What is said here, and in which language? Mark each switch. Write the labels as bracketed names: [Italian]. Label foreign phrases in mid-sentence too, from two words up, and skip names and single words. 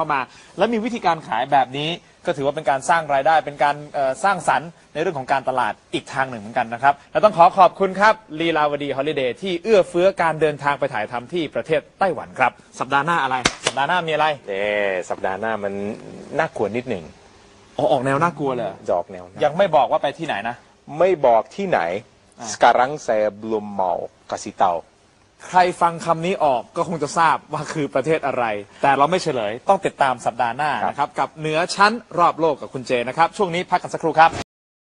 [Thai] ลับเข้ามา แล้วมีวิธีการขายแบบนี้ก็ถือว่าเป็นการสร้างรายได้เป็นการสร้างสรรค์ในเรื่องของการตลาดอีกทางหนึ่งเหมือนกันนะครับและต้องขอบคุณครับลีลาวดีฮอลิเดย์ที่เอื้อเฟื้อการเดินทางไปถ่ายทำที่ประเทศไต้หวันครับสัปดาห์หน้าอะไร สัปดาห์หน้ามีอะไร สัปดาห์หน้ามันน่ากลัวนิดหนึ่ง ออกแนวน่ากลัวเลย ดอกแนวนะ ยังไม่บอกว่าไปที่ไหนนะ ไม่บอกที่ไหน [Indonesian] sekarang saya belum mau kasih tahu [Thai] ใครฟังคำนี้ออกก็คงจะทราบว่าคือประเทศอะไร แต่เราไม่เฉลยต้องติดตามสัปดาห์หน้านะครับกับเหนือชั้นรอบโลกกับคุณเจนะครับช่วงนี้พักกันสักครู่ครับ